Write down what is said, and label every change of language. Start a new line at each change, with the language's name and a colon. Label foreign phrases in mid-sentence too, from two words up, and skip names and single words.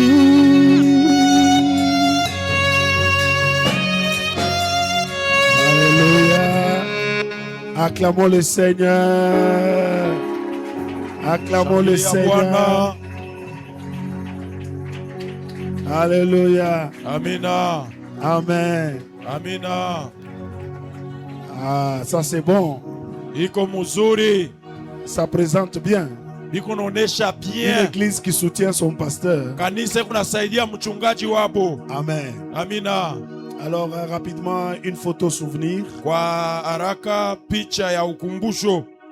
French: Alléluia. Acclamons le Seigneur. Acclamons le Seigneur. Alléluia.
Swahili: Amina.
French: Amen.
Swahili: Amina.
French: Ah, ça c'est bon.
Swahili: Iko muzuri.
French: Ça présente bien. Une église qui soutient son pasteur. Amen.
Swahili: Amina.
French: Alors rapidement une photo souvenir.
Swahili: Kwa haraka picha ya ukumbusho.